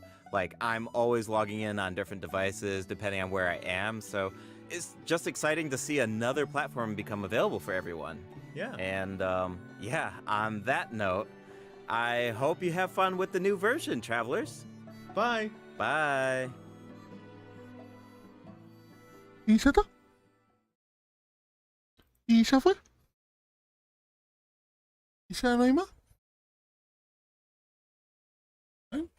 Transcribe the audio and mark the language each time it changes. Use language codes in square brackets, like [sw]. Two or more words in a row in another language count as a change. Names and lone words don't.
[en] Like, I'm always logging in on different devices depending on where I am, so it's just exciting to see another platform become available for everyone. Yeah. And yeah, on that note, I hope you have fun with the new version, travelers. Bye. Bye. [es] ¿Y ya está? ¿Y ya fue? ¿Y ya no hay más? ¿Eh?